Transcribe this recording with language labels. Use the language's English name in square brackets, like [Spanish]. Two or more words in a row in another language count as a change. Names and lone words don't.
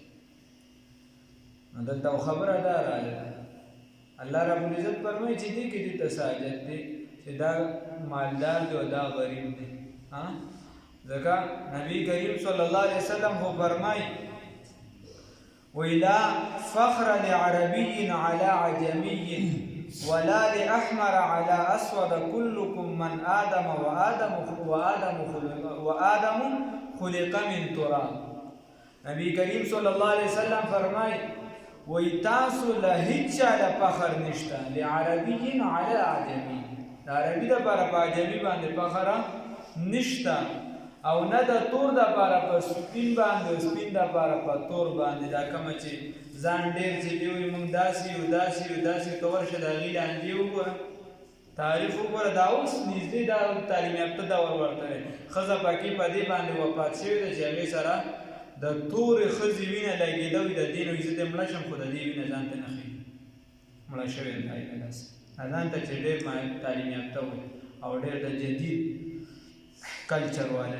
[Pashto] نو دلته خبره دا راغله الله رب العزت فرمایي چې دې کې دې تساجد دی چې دا مالدار دی او دا غریب دی. ځکه نبی کریم [Arabic] صلی الله علیه وسلم [Pashto] خو فرمایي وی [Arabic] لا فخر لعربي على عجمي ولا لأحمر على أسود كلكم من آدم وآدم خلق من تراب. [Pashto] نبی کریم [Arabic] صلی الله علیه وسلم [Pashto] فرمایي وی تاسو له هیڅ چا د فخر نشته [Arabic] لعربي على عجمي [Pashto] د عربي دپاره په عجمي باندې فخره نشته او نه د تور دپاره په سپین باندې سپین دپاره په تور باندې دا کومه چې ځان ډېر چې دی وایي موږ داسې یو داسې یو داسې ته ورشه د هغې لاندې وګوره تاریخ وګوره دا اوس نږدې دا تعلیم یافته دور ورته دی ښځه پکې په دې باندې وفات شوې ده چې هغې سره د تورې ښځې وینه لګېده وي د دې نو زه دې مړه شم خو د دې وینه ځان ته نه ښیي مړه شوې ده هغې داسې ځان ته چې ډېر تعلیم یافته وي او ډېر د جدید کلچر والا.